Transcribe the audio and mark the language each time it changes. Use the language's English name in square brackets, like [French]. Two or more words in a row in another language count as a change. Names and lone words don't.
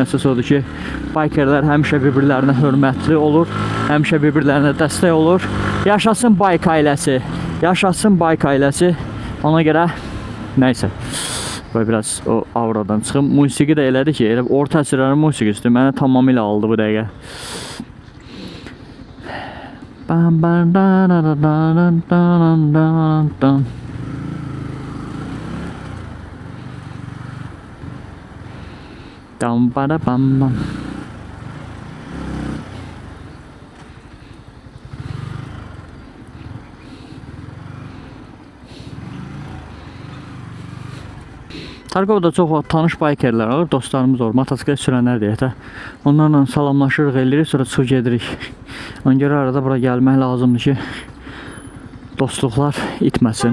[Azerbaijani] Əsas odur ki, bikerlər həmişə bir-birlərinə hörmətli olur, həmişə bir-birlərinə dəstək olur. Yaşasın bike ailəsi, yaşasın bike ailəsi. Ona görə nəysə, biraz o avradan çıxım. Musiqi də elədi ki, elə orta əsrlərin musiqisi mənə tamamilə aldı bu dəqiqə. Bam bam da da da da da da. Dam ba da bam bam. Tarkovda çox tanış bikerlər var, dostlarımız var, motosiklet sürənlər deyək də. Onlarla salamlaşırıq, eləyirik, sonra çıxıb gedirik. Ona görə arada bura gəlmək lazımdır ki, dostluqlar itməsin.